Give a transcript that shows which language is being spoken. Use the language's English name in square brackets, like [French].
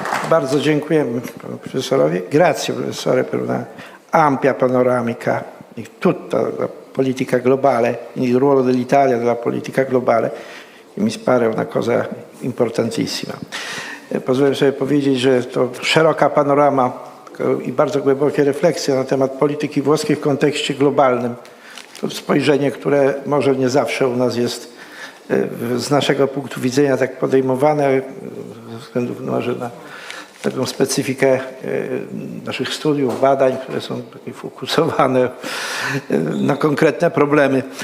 [Polish] Bardzo dziękujemy panu profesorowi. [Italian] Grazie, professore, per una ampia panoramica di tutta la politica globale, il ruolo dell'Italia nella politica globale, che mi pare una cosa importantissima. [Polish] Pozwolę sobie powiedzieć, że to szeroka panorama i bardzo głębokie refleksje na temat polityki włoskiej w kontekście globalnym. To spojrzenie, które może nie zawsze u nas jest z naszego punktu widzenia tak podejmowane, ze względu może na taką specyfikę naszych studiów, badań, które są takie fokusowane na konkretne problemy.